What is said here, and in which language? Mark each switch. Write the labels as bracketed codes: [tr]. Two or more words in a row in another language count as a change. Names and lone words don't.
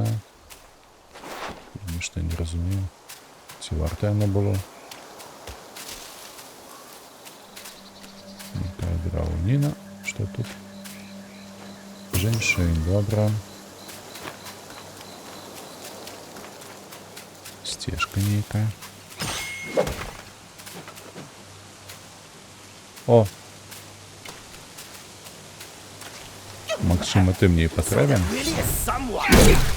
[be] Нешта не разумею. Ці варта яно было? Некая драўніна. Што тут? Жэньшэнь, добра. Сцежка нейкая. О! [uk] Максима, ти мені потрібен? [en] Really is someone.